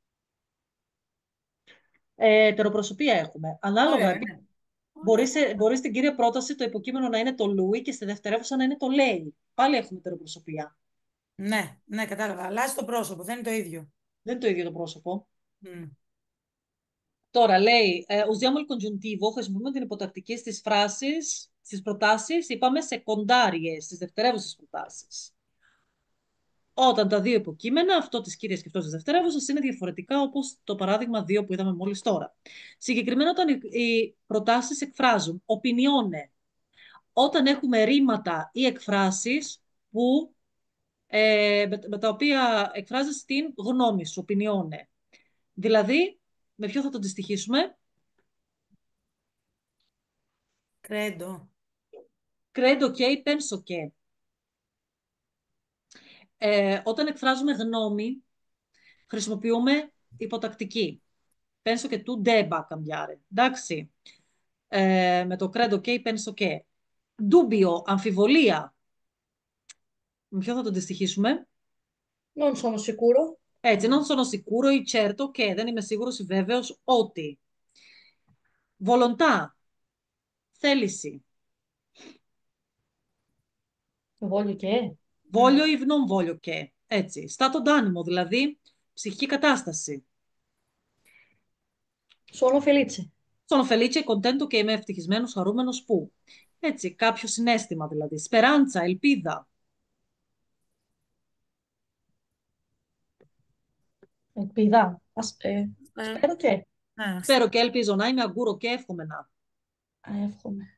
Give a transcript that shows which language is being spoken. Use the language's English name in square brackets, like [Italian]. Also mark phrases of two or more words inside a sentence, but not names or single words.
[Greek] τεροπροσωπία έχουμε. Ανάλογα, ωραία, ναι. μπορεί, Ωραία. μπορεί στην κύρια πρόταση το υποκείμενο να είναι το Λούι και στη δευτερεύουσα να είναι το λέει. Πάλι έχουμε τεροπροσωπία. Ναι, ναι, κατάλαβα. Αλλάζει το πρόσωπο, δεν είναι το ίδιο. Δεν είναι το ίδιο το πρόσωπο. Μμ. Τώρα λέει, [Italian] usiamo il congiuntivo, [Greek] χρησιμοποιούμε την υποτακτική στις φράσεις, στις προτάσεις, είπαμε σεκοντάριες, στις δευτερεύουσες προτάσεις. Όταν τα δύο υποκείμενα, αυτό της κύριας και αυτό της δευτερεύουσας, είναι διαφορετικά, όπως το παράδειγμα 2 που είδαμε μόλις τώρα. Συγκεκριμένα όταν οι προτάσεις εκφράζουν opinione, όταν έχουμε ρήματα ή εκφράσεις που, με τα οποία εκφράζεις την γνώμη σου, opinione. Δηλαδή, με ποιο θα το αντιστοιχίσουμε? Κρέντο. [Italian] Credo che, penso che. [Greek] Όταν εκφράζουμε γνώμη, χρησιμοποιούμε υποτακτική. [Italian] Penso che tu debba cambiare. [Greek] Εντάξει. Με το [Italian] credo che, penso che. [Greek] Dubbio, αμφιβολία. Με ποιο θα το αντιστοιχίσουμε? [Italian] Non sono sicuro. Έτσι, non sono sicuro ή certo che. [Greek] Δεν είμαι σίγουρος ή βέβαιος ότι. Volontà, θέληση. [Italian] Voglio che. Voglio ή non voglio che. Έτσι. Stato d'animo, [Greek] δηλαδή ψυχική κατάσταση. [Italian] Sono felice. Sono felice e contento che [Greek] είμαι ευτυχισμένος, χαρούμενος που. Έτσι, κάποιο συναίσθημα δηλαδή. Σπεράντσα, ελπίδα. Ελπίδα. Ε, [Italian] Spero che. [Greek] ναι. Σπέρο και ελπίζω να είμαι, αγκούρο και εύχομαι να. Εύχομαι.